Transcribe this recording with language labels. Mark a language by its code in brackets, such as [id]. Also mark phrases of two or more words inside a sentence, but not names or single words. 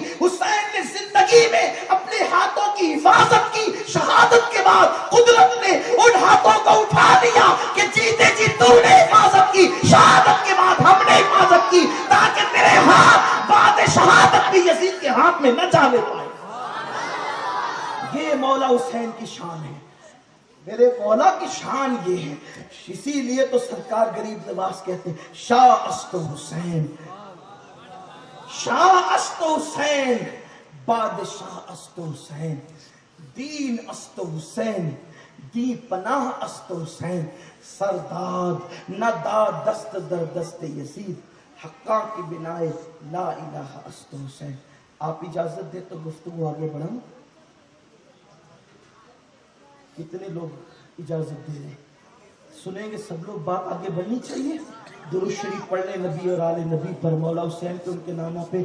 [ur] حسین نے زندگی میں اپنے ہاتھوں کی حفاظت کی، شہادت کے بعد قدرت نے ان ہاتھوں کو اٹھا لیا کہ جیتے جی تو نے حفاظت کی، شہادت کے بعد ہم نے حفاظت کی، تاکہ تیرے ہاتھ بعد شہادت بھی یزید کے ہاتھ میں نہ جانے پائے۔ یہ مولا حسین کی شان ہے، میرے مولا کی شان یہ ہے۔ اسی لیے تو سرکار غریب نواز کہتے ہیں [fa] شاہ است حسین، شاہ است حسین، بادشاہ است حسین، دین است حسین، دی پناہ است حسین، سرداد نہ داد دست در دست یزید، حقاں کی بنائے لا الہ است حسین۔ [ur] آپ اجازت دے تو گفتگو آگے بڑھاؤں؟ کتنے لوگ اجازت دے رہے ہیں؟ سنیں گے سب لوگ، بات آگے بڑھنی چاہیے۔ درود شریف پڑھ لیں نبی اور آل نبی پر، مولا حسین کے ان کے ناموں پہ۔